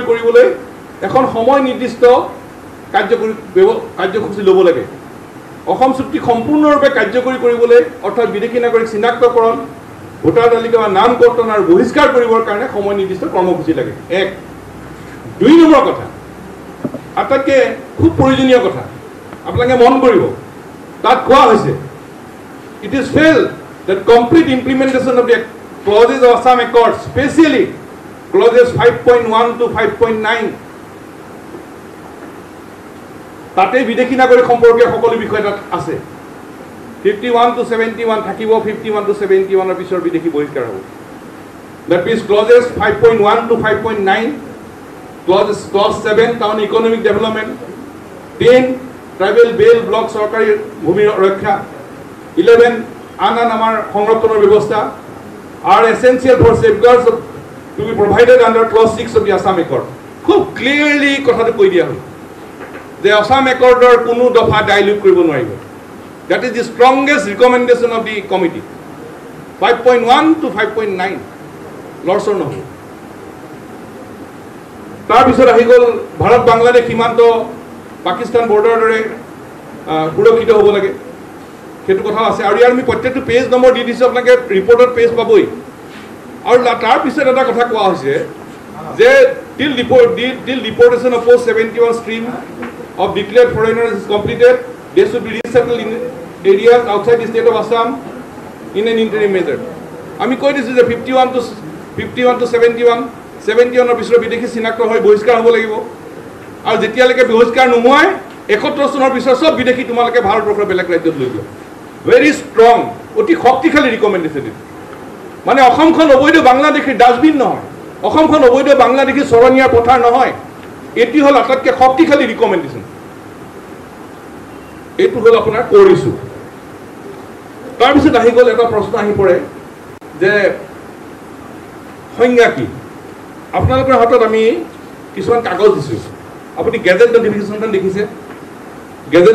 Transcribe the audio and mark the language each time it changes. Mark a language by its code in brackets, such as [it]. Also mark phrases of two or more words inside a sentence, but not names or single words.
[as] কৰিবলৈ এখন সময় নিৰ্দিষ্ট কাৰ্যসূচী ল'ব লাগে অসম চুক্তি সম্পূৰ্ণৰূপে কাৰ্যকৰী কৰিবলৈ অৰ্থাৎ বিদেশী নাগৰিক চিনাক্তকৰণ ভোটাৰ তালিকা বা নাম কৰ্তন আৰু বহিষ্কাৰ কৰিবৰ কাৰণে সময় নিৰ্দিষ্ট কৰ্মসূচী লাগে 1 2 নম্বৰ কথা আটাইতকৈ খুব প্ৰয়োজনীয় কথা আপোনালোকে মন কৰিব তাত কোৱা হৈছে [en] it is felt that complete implementation of the clauses of Assam Accord especially clauses 5.1 to 5.9 [as] তাতে বিদেশী নাগৰিক সম্পৰ্কীয় সকলো বিষয় তাত আছে 51 to 71 থাকিব 51 to 71 পিছৰ বিদেশী বহিষ্কাৰ হ'ব that [en] means clauses 5.1 to 5.9 clause 7 town economic development 10 tribal belt block চৰকাৰী [as] ভূমি ৰক্ষা 11 আন আমাৰ সংৰক্ষণৰ ব্যৱস্থা [en] are essential for safeguards to be provided under clause 6 of the Assam Accord [as] খুব ক্লিয়াৰলি কথাটো কৈ দিয়া হ'ল যে Assam Accordৰ কোনো দফা ডাইলিউট কৰিব নোৱাৰিব [en] that is the strongest recommendation of the committee [as] 5.1 to 5.9 লৰচৰ নহ'ব তাৰপিছত আহি গ'ল ভাৰত বাংলাদেশ সীমান্ত পাকিস্তান বৰ্ডাৰৰ দৰে সুৰক্ষিত হ'ব লাগে সেইটো কথা আছে আৰু ইয়াৰ আমি প্ৰত্যেকটো [en] page number [as] দি দিছোঁ আপোনালোকে ৰিপৰ্টত পেজ পাবই আৰু তাৰপিছত এটা কথা কোৱা হৈছে যে [en] till deportation of post 71 stream of declared foreigners is completed they should be resettled in areas outside the state of Assam in an interim measure [as] আমি কৈ দিছোঁ যে 51 to 71 পিছৰ বিদেশী চিনাক্ত হৈ বহিষ্কাৰ হ'ব লাগিব আৰু যেতিয়ালৈকে বহিষ্কাৰ নোহোৱাই 71 চনৰ পিছৰ সব বিদেশী তোমালোকে ভাৰতবৰ্ষৰ বেলেগ ৰাজ্যত লৈ যোৱা [en] very strong [as] অতি শক্তিশালী ৰিকমেণ্ডেশ্যন মানে অসমখন অবৈধ বাংলাদেশীৰ ডাষ্টবিন নহয় অসমখন অবৈধ বাংলাদেশী চৰণীয়া পথাৰ নহয় এটি হ'ল আটাইতকৈ শক্তিশালী ৰিকমেণ্ডেশ্যন এইটো হ'ল আপোনাৰ কৰিছোঁ তাৰপিছত আহি গ'ল এটা প্ৰশ্ন আহি পৰে যে সংজ্ঞা কি আপোনালোকৰ হাতত আমি কিছুমান কাগজ দিছোঁ আপুনি [en] gazette notificationখন [as] দেখিছে গেজেট